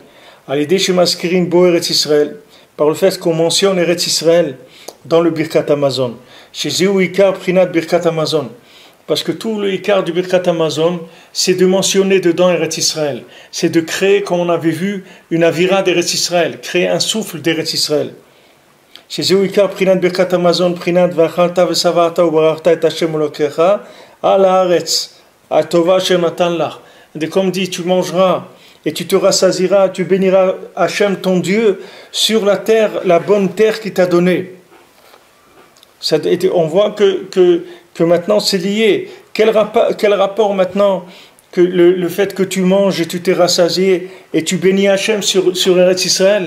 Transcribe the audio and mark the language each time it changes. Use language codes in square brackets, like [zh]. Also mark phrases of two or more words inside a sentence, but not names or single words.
[fr] Par le fait qu'on mentionne Eretz Israël dans le [he] ברכת המזון. [fr] Parce que tout le Ikar du [he] ברכת המזון, [fr] c'est de mentionner dedans Eretz Israël. C'est de créer, comme on avait vu, une avira d'Eretz Israël, créer un souffle d'Eretz Israël. [he] שזהו עיקר בחינת ברכת המזון, בחינת ואכלת ושבעת וברכת את השם אלוקיך על הארץ הטובה אשר נתן לך. [fr] Comme dit, tu mangeras et tu te rassasieras, tu béniras Hachem ton Dieu sur la terre, la bonne terre qu'il t'a donnée. On voit que maintenant c'est lié. Quel rapport maintenant que le fait que tu manges et tu t'es rassasié et tu bénis Hachem sur Eretz Israël?